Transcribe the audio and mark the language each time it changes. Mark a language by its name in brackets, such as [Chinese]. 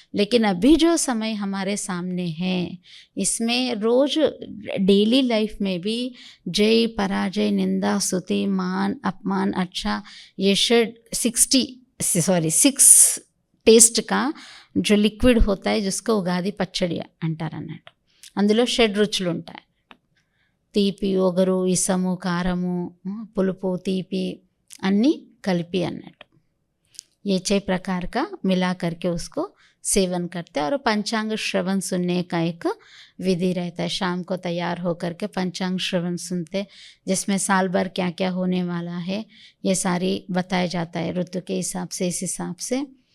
[Hindi] लेकिन अभी जो समय हमारे सामने है, इसमें रोज डेली लाइफ में भी जय पराजय, निंदा स्तुति, मान अपमान, अच्छा, ये 6 टेस्ट का जो लिक्विड होता है जिसको उगादी पచ్చड़ी [Telugu] అంటారన్నట్టు. అందులో 6 రుచులు ఉంటాయి. తీపి, ఒగరు, ఇసము, కారము, పులుపు, తీపి అన్నీ కలిపి అన్నట్టు. [Hindi] ये 6 प्रकार का मिला करके उसको सेवन करते हैं। और पंचांग श्रवण सुनने का एक विधि रहता है। शाम को तैयार होकर के पंचांग श्रवण सुनते, जिसमें साल भर क्या क्या होने वाला है ये सारी बताया जाता है ऋतु के हिसाब से, इस हिसाब से।